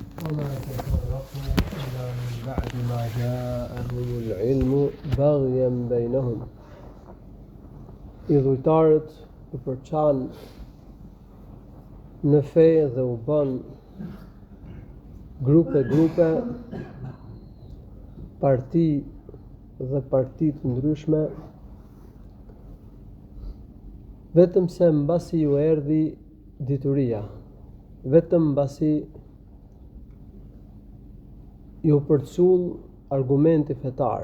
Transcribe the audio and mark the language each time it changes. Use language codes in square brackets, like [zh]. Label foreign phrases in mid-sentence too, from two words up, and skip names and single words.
[ar] وما تفرقوا إلا من بعد ما جاءهم العلم بغيا بينهم. [sq] Idhujtarët u përçan në fe dhe u bën grupe, parti dhe parti të ndryshme, vetëm se mbasi ju erdhi dituria, vetëm mbasi ju përcull argumenti fetar.